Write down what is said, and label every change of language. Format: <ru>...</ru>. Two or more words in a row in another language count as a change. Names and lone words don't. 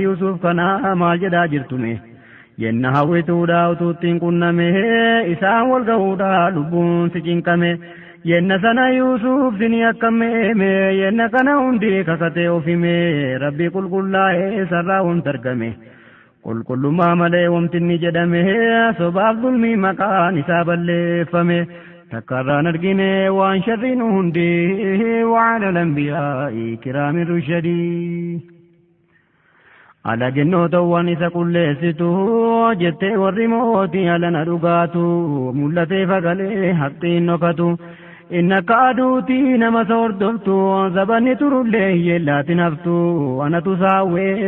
<om>Yuusuf kanaa maal jedhaa jirtume yenna hawwituudha utuuttiin qunname isaan wal ga'uudha lubbuun si cinqame yenna sana Yuusuf sini akkameeme yenna kana hundi kakatee ofime rabbi qulqullaa'ee sarraa wanta argame qulqullummaa malee wamtinni jedhame sobaaf dulmii maqaan isaa balleeffame takkarraan argine waan sharriin hundi</om> <ar>وعلى الأنبياء كرام الرشدي</ar> <om>ala gennootawwan isa qulleessitu jettee warri mootii alana dhugaatu mul'atee fagalee haqxiin dhokatu innaka aduutii nama hordoftu zabanni turullee hiyyeellaatin haftu anatu saawwee</om>